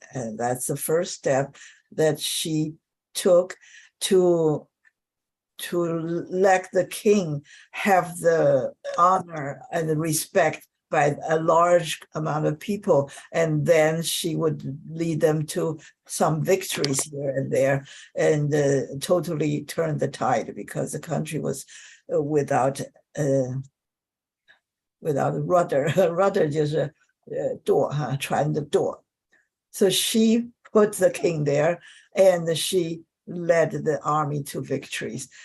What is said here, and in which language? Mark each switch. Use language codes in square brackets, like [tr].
[en] And that's the first step that she took to let the king have the honor and the respect by a large amount of people, and then she would lead them to some victories here and there, and totally turn the tide, because the country was without rudder. [zh] Rudder 就是舵哈，船的舵。 [en] So she put the king there, and she led the army to victories.